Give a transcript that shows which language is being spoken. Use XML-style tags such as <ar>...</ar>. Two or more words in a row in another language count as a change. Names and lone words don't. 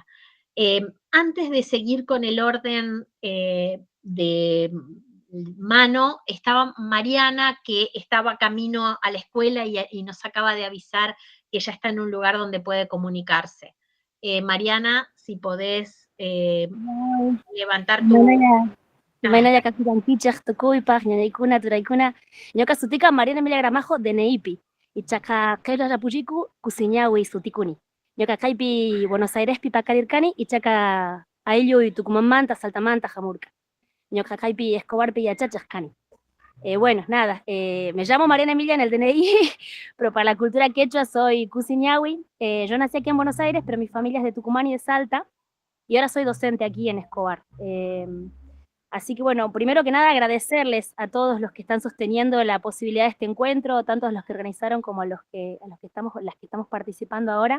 <es>Antes de seguir con el orden de mano, estaba Mariana, que estaba camino a la escuela y nos acaba de avisar que ella está en un lugar donde puede comunicarse. Mariana, si podés levantar tu...</es> <qu>Maynaya kakutan pichak tukuypaq ñañaykuna turaykuna ñuqa sutika Mariana Emilia Gramajo de Neipi ichaqa qhilla rapuchiku Kusiñawi sutikuni ñuqa kaypi Buenos Airespi pakarirkani ichaqa aylluy Tucumánmanta Saltamanta hamurka ñuqa kaypi Escobarpi yachachaq kani.</qu> <es>Bueno, nada, me llamo Mariana Emilia en el DNI, pero para la cultura quechua soy Kusiñawi. Yo nací aquí en Buenos Aires, pero mi familia es de Tucumán y de Salta, y ahora soy docente aquí en Escobar. Así que bueno, primero que nada agradecerles a todos los que están sosteniendo la posibilidad de este encuentro, tanto a los que organizaron como a las que estamos participando ahora.</es>